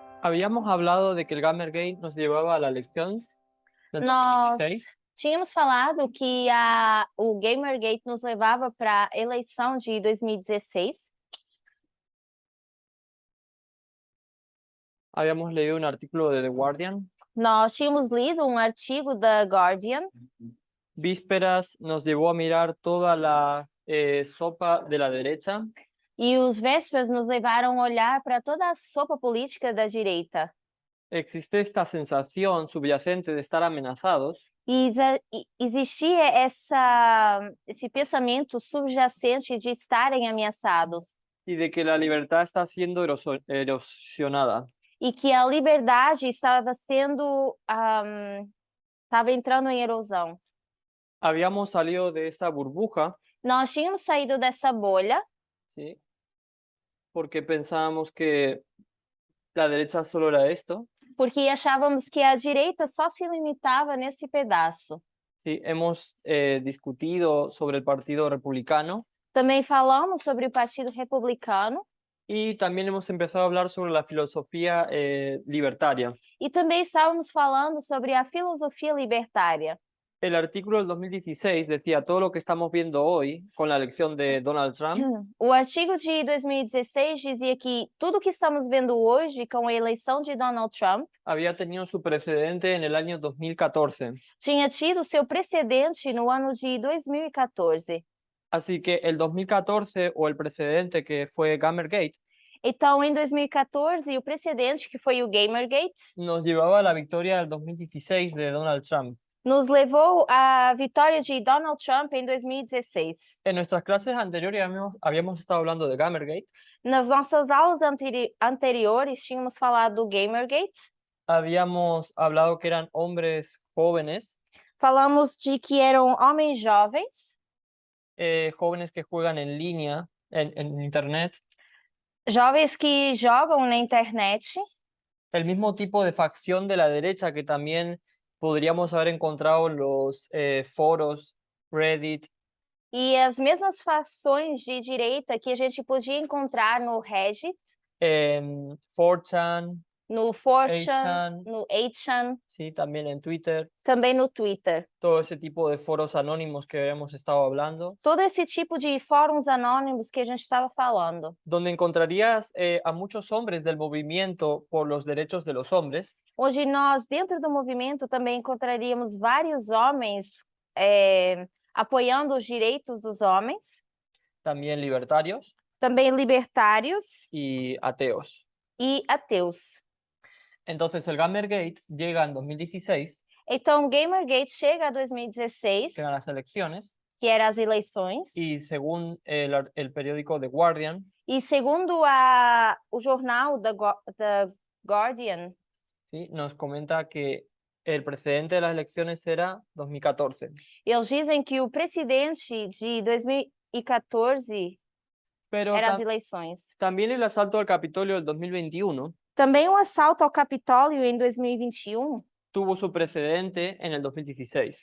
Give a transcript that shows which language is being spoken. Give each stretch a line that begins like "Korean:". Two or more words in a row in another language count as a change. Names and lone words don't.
Spanish: Habíamos hablado de que el Gamergate nos llevaba a la elección del
Portuguese: Nós
Spanish: 2016.
Portuguese: tínhamos falado que o Gamergate nos levava para a eleição de 2016.
Spanish: Habíamos leído un artículo de The Guardian.
Portuguese: Nós tínhamos lido um artigo da Guardian.
Spanish: Vísperas nos llevó a mirar toda la sopa de la derecha
Portuguese: E os vésperas nos levaram a olhar para toda a sopa política da direita.
Spanish: existe esta sensación subyacente de estar amenazados
Portuguese: E existia esse pensamento subjacente de estarem ameaçados
Spanish: y de que la libertad está siendo erosionada.
Portuguese: e que a liberdade estava entrando em erosão.
Spanish: Habíamos salido de esta burbuja,
Portuguese: Nós tínhamos saído dessa bolha
Spanish: ¿sí? Porque pensábamos que la derecha solo era esto.
Portuguese: porque achávamos que a direita só se limitava nesse pedaço.
Spanish: Sí, hemos discutido sobre el Partido Republicano
Portuguese: Também falamos sobre o Partido Republicano
Spanish: y también hemos empezado a hablar sobre la filosofía libertaria.
Portuguese: e também estávamos falando sobre a filosofia libertária.
Spanish: El artículo del 2016 decía todo lo que estamos viendo hoy con la elección de Donald Trump
Portuguese: O artigo de 2016 dizia que tudo que estamos vendo hoje com a eleição de Donald Trump
Spanish: había tenido su precedente en el año 2014.
Portuguese: tinha tido seu precedente no ano de 2014.
Spanish: Así que el 2014 o el precedente que fue Gamergate
Portuguese: Então, em 2014, o precedente, que foi o Gamergate,
Spanish: nos llevaba a la victoria del 2016 de Donald Trump.
Portuguese: nos levou à vitória de Donald Trump em 2016.
Spanish: En nuestras clases anteriores habíamos estado hablando de Gamergate.
Portuguese: Nas nossas aulas anteriores, tínhamos falado do Gamergate.
Spanish: Habíamos hablado que eran hombres jóvenes,
Portuguese: Falamos de que eram homens jovens,
Spanish: jóvenes que juegan en línea, en internet,
Portuguese: jovens que jogam na internet,
Spanish: el mismo tipo de facción de la derecha que también podríamos haber encontrado en los foros, Reddit,
Portuguese: e as mesmas fações de direita que a gente podia encontrar no Reddit,
Spanish: 4chan,
Portuguese: no 4chan,
Spanish: 8chan,
Portuguese: no 8chan,
Spanish: sí, también en Twitter,
Portuguese: também no Twitter.
Spanish: todo ese tipo de foros anónimos que hemos estado hablando,
Portuguese: Todo esse tipo de fóruns anônimos que a gente estava falando,
Spanish: donde encontrarías a muchos hombres del movimiento por los derechos de los hombres,
Portuguese: onde nós, dentro do movimento, também encontraríamos vários homens apoiando os direitos dos homens,
Spanish: también libertarios
Portuguese: também libertários
Spanish: y ateos.
Portuguese: e ateus.
Spanish: Entonces el Gamergate llega en 2016,
Portuguese: Então, o Gamergate chega a 2016,
Spanish: que eran las elecciones,
Portuguese: que eram as eleições,
Spanish: y según el periódico The Guardian,
Portuguese: e segundo o jornal da Guardian,
Spanish: ¿sí? Nos comenta que el precedente de las elecciones era 2014.
Portuguese: eles dizem que o precedente de 2014
Spanish: Pero
Portuguese: eram as eleições.
Spanish: también el asalto al Capitolio del 2021
Portuguese: Também o assalto ao Capitólio em 2021
Spanish: tuvo su precedente en el 2016,